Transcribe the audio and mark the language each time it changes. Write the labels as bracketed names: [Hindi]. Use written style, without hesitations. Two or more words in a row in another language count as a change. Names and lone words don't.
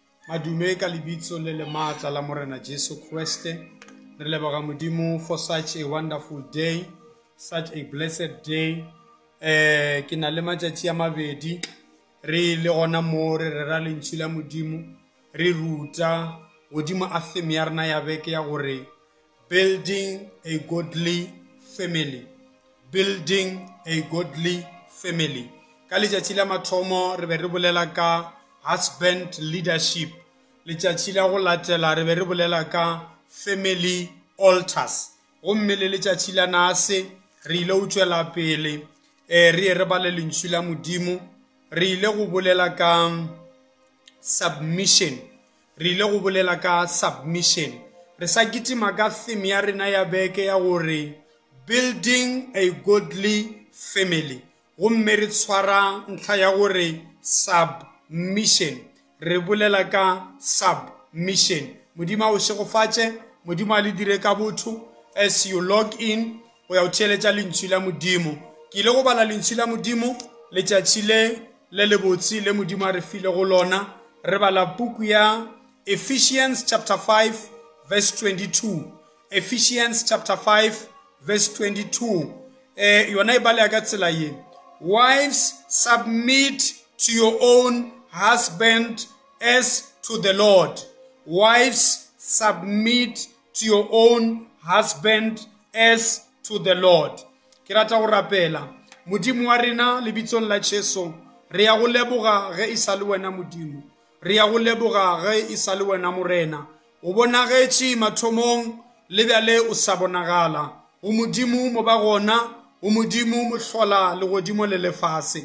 [Northern Sotho] Adume ka lebitso le le maatla la Morena Jesu Kriste. Re leboga Modimo [English] for such a wonderful day, such a blessed day. [Northern Sotho] Ke na le matšatši a mabedi re le gona mo re rera lentšu la Modimo re ruta godimo a theme ya rena ya beke ya gore [English] building a godly family, building a godly family. [Northern Sotho] Ka letšatši la mathomo re be re bolela ka [English] husband leadership. [Northern Sotho] Letšatši la go latela re be re bolela ka [English] family altars. [Northern Sotho] Gomme le letšatši la nase re ile go tšwela pele re bale lentšu la Modimo re ile go bolela ka submission. Re ile go bolela ka submission. Re sa kitima ka theme ya rena ya beke ya gore [English] building a godly family. [Northern Sotho] Gomme re tshwara ntlha ya gore submission. Re bolela ka submission. Modimo o shegofatše, Modimo a le dire ka botho. [English] As you log in [Northern Sotho] o ya o theeletša lentšu la Modimo. Ke ile go bala lentšu la Modimo letšatši le lebotse le Modimo a re file go lona. Re bala buku ya [English] Ephesians chapter 5 verse 22. Ephesians chapter 5 verse 22. Yona e balea ka tsela ye. Wives, submit to your own husband as to the Lord. Wives, submit to your own husband as to the Lord. [Northern Sotho] Ke rata go rapela Modimo wa rena lebitsong la Jesu re ya go leboga ge e sa le wena Modimo. Re ya go leboga ge e sa le wena Morena. O bonagetše mathomong le bjale o sa bonagala. O Modimo mo ba gona, o Modimo mo hlola le godimo le lefase.